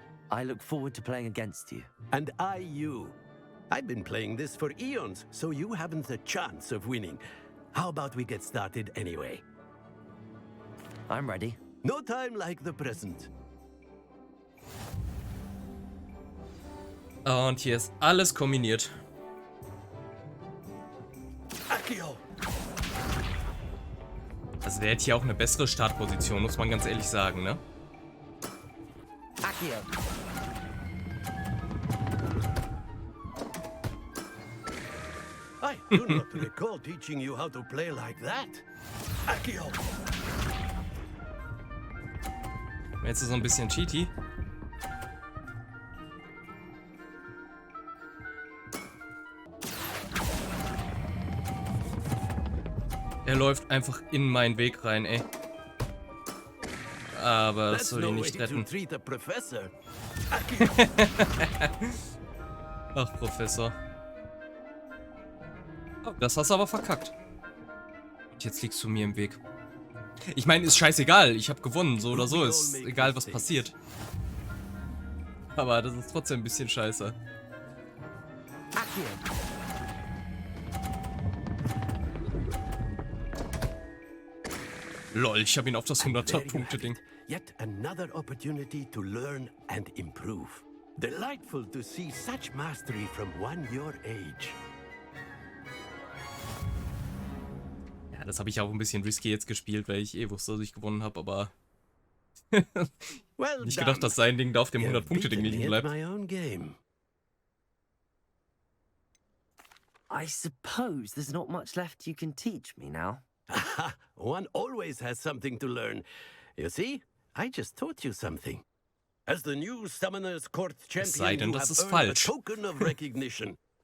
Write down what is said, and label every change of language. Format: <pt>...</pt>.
<en>I look forward to playing against you. And I you. I've been playing this for eons, so you haven't a chance of winning. How about we get started anyway? I'm ready. No time like the present.</en> <de>Und hier ist alles kombiniert. Also der hätte hier auch eine bessere Startposition, muss man ganz ehrlich sagen, ne?</de> <en>I do not recall teaching you how to play like that. Akio!</en> <de>Jetzt ist so ein bisschen cheaty. Er läuft einfach in meinen Weg rein, ey. Aber das soll ihn nicht retten. Ach, Professor. Oh, das hast du aber verkackt. Und jetzt liegst du mir im Weg. Ich meine, ist scheißegal. Ich habe gewonnen, so oder so. Ist egal, was passiert. Aber das ist trotzdem ein bisschen scheiße. Lol, ich habe ihn auf das 100er-Punkte-Ding.</de> <en>Yet another opportunity to learn and improve. Delightful to see such mastery from one your age.</en> <de>Ja, das habe ich auch ein bisschen risky jetzt gespielt, weil ich wusste, dass ich gewonnen habe, aber nicht gedacht, dass sein Ding da auf dem 100-Punkte-Ding liegen bleibt.</de> <en>I suppose there's not much left you can teach me now. One always has something to learn. You see, I just taught you something. As the new Summoner's Court champion, you have earned a token of recognition.</en>